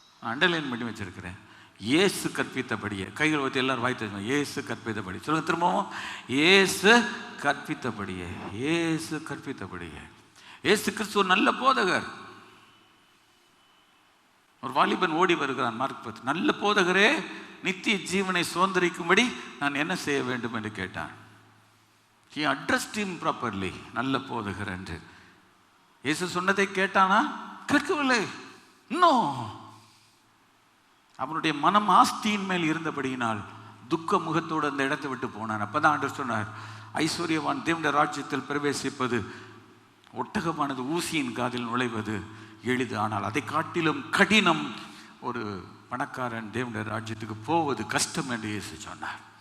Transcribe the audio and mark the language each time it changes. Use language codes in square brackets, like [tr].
[ta] Underline பண்ணி வச்சிருக்கிறேன், இயேசு கற்பித்தபடியே. கைகள் வைத்து எல்லாரும் வாய்த்து இயேசு கற்பித்தபடி சொல்லுங்க திரும்பவும், இயேசு கற்பித்தபடியே, இயேசு கற்பித்தபடியே. இயேசு கிறிஸ்து ஒரு நல்ல போதகர். ஒரு வாலிபன் ஓடி வருகிறான், மார்க் 10. நல்ல போதகரே, நித்திய ஜீவனை சுதந்திரிக்கும்படி நான் என்ன செய்ய வேண்டும் என்று கேட்டான். [en] He addressed him properly, [ta] நல்ல போதகர் என்று. இயேசு சொன்னதை கேட்டானா? கேட்கவில்லை. இன்னும் அவனுடைய மனம் ஆஸ்தியின் மேல் இருந்தபடியினால் துக்க முகத்தோடு அந்த இடத்தை விட்டு போனான். அப்பதான் ஆண்டவர் சொன்னார், ஐஸ்வர்யவான் தேவனுடைய ராஜ்யத்தில் பிரவேசிப்பது ஒட்டகமானது ஊசியின் காதில் நுழைவது எளிது, ஆனால் அதை காட்டிலும் கடினம் ஒரு பணக்காரன் தேவனுடைய ராஜ்யத்துக்கு போவது கஷ்டம் என்று இயேசு சொன்னார்.